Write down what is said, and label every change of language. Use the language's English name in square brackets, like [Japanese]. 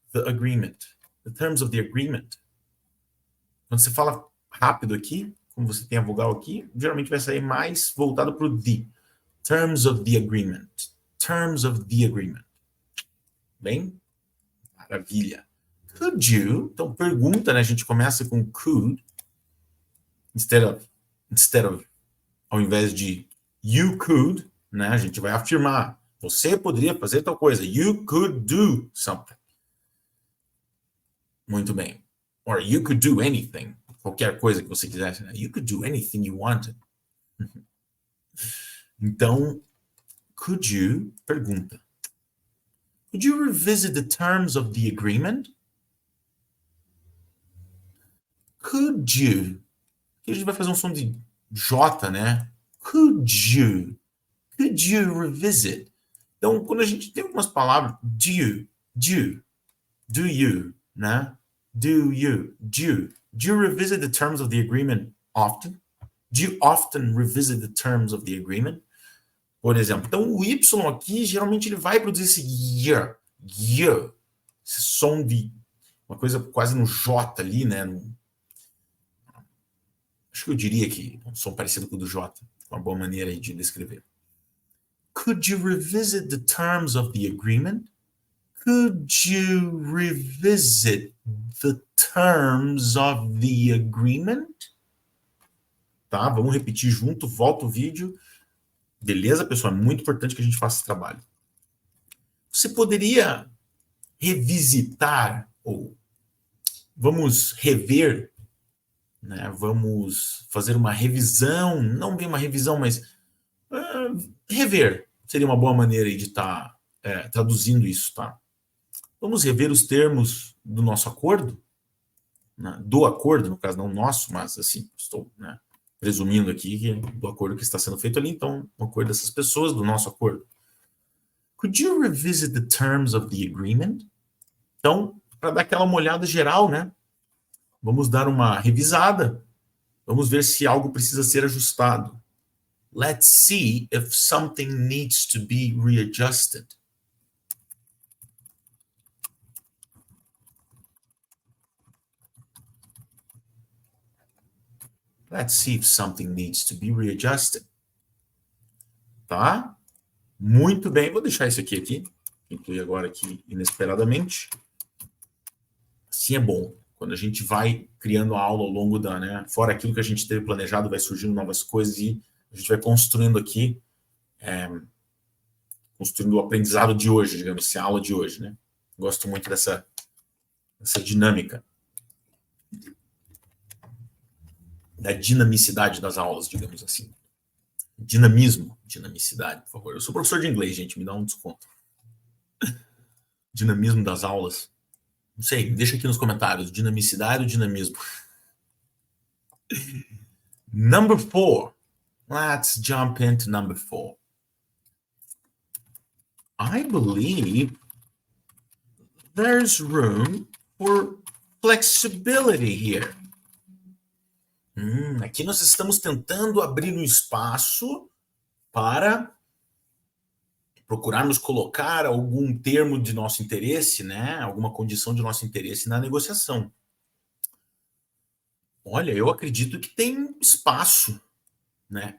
[English] The terms of the agreement. [Portuguese] Quando você fala rápido aqui, como você tem a vogal aqui, geralmente vai sair mais voltado para o the. [English] Terms of the agreement. [Portuguese] Bem? Maravilha. [English] Could you? [Portuguese] Então, pergunta, né? A gente começa com could. [English] Instead of, [Portuguese] ao invés de [English] you could, [Portuguese] né? A gente vai afirmar. Você poderia fazer tal coisa. [English] You could do something. [Portuguese] Muito bem. [English] Or you could do anything. [Portuguese] Qualquer coisa que você quisesse. Né? [English] You could do anything you wanted. [Portuguese] Então, [English] could you, [Portuguese] pergunta. [English] Could you revisit the terms of the agreement? Could you? [Portuguese] Aqui a gente vai fazer um som de J, né? [English] Could you revisit? [Portuguese] Então, quando a gente tem algumas palavras, [English] do you, [Portuguese] né? [English] Do you revisit the terms of the agreement often? Do you often revisit the terms of the agreement? [Portuguese] Por exemplo, então o Y aqui, geralmente ele vai produzir esse year, esse som de uma coisa quase no J ali, né? Acho que eu diria que um som parecido com o do J, uma boa maneira aí de descrever. [English] Could you revisit the terms of the agreement? Could you revisit the terms of the agreement? [Portuguese] Tá, vamos repetir junto, volta o vídeo. Beleza, pessoal? É muito importante que a gente faça esse trabalho. Você poderia revisitar, ou vamos rever, né? Vamos fazer uma revisão, não bem uma revisão, mas rever seria uma boa maneira de estar traduzindo isso, tá? Vamos rever os termos do nosso acordo, né? Do acordo, no caso, não nosso, mas assim, estou, né, presumindo aqui que do acordo que está sendo feito ali, então, o acordo dessas pessoas, do nosso acordo. [English] Could you revisit the terms of the agreement? [Portuguese] Então, para dar aquela olhada geral, né? Vamos dar uma revisada. Vamos ver se algo precisa ser ajustado. [English] Let's see if something needs to be readjusted. Let's see if something needs to be readjusted. [Portuguese] Tá? Muito bem. Vou deixar isso aqui. Incluir agora aqui inesperadamente. Assim é bom. Quando a gente vai criando a aula ao longo da, né? Fora aquilo que a gente teve planejado, vai surgindo novas coisas e a gente vai construindo aqui construindo o aprendizado de hoje, digamos assim, a aula de hoje, né? Gosto muito dessa dinâmica, da dinamicidade das aulas, digamos assim. Dinamismo, dinamicidade, por favor. Eu sou professor de inglês, gente, me dá um desconto. Dinamismo das aulas. Não sei, deixa aqui nos comentários, dinamicidade ou dinamismo. [English] Number 4. Let's jump into number 4. I believe there's room for flexibility here. [Portuguese] Aqui nós estamos tentando abrir um espaço para procurarmos colocar algum termo de nosso interesse, né? Alguma condição de nosso interesse na negociação. Olha, eu acredito que tem espaço, né?